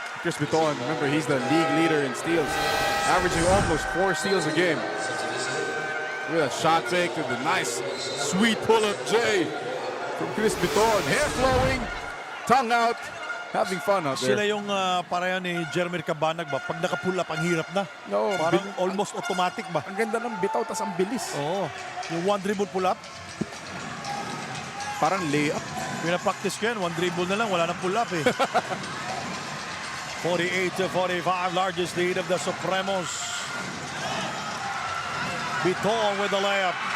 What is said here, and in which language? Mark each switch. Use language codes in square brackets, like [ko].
[en] Chris Biton, remember, he's the league leader in steals, averaging almost 4 steals a game. Look at that shot fake to the nice, sweet pull-up J from Chris Biton. Hair flowing, tongue out, having fun out there. [tl] Sila yung pareho ni Jeremy Cabanag ba? Pag naka-pull up, ang hirap na. [en] No, [tl] parang almost automatic ba? Ang ganda ng bitaw, tas ang bilis. Oo. Yung one dribble pull up. Parang layup. Pinapractice ko yan, one dribble na lang, wala nang pull up eh. 48-45, [en] largest lead of the Supremos. Biton with the layup.